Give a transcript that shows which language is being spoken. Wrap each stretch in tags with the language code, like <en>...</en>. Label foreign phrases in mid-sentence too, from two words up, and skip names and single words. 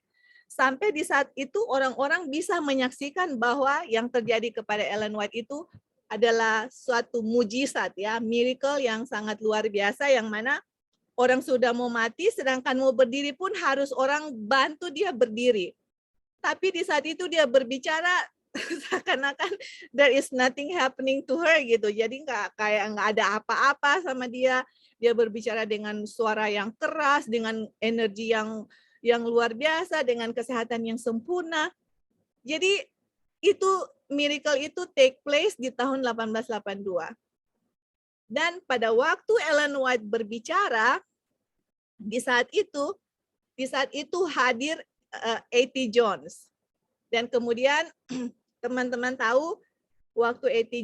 <id>Sampai di saat itu orang-orang bisa menyaksikan bahwa yang terjadi kepada Ellen White itu adalah suatu mujizat ya, miracle yang sangat luar biasa yang mana orang sudah mau mati, sedangkan mau berdiri pun harus orang bantu dia berdiri. Tapi di saat itu dia berbicara, seakan-akan</id> <en>there is nothing happening to her</en> <id>gitu. Jadi nggak ada apa-apa sama dia. Dia berbicara dengan suara yang keras, dengan energi yang luar biasa, dengan kesehatan yang sempurna. Jadi itu miracle itu</id> <en>take place</en> <id>di tahun 1882. Dan pada waktu Ellen White berbicara, di saat itu hadir A.T. Jones. Dan kemudian teman-teman tahu waktu A.T.</id>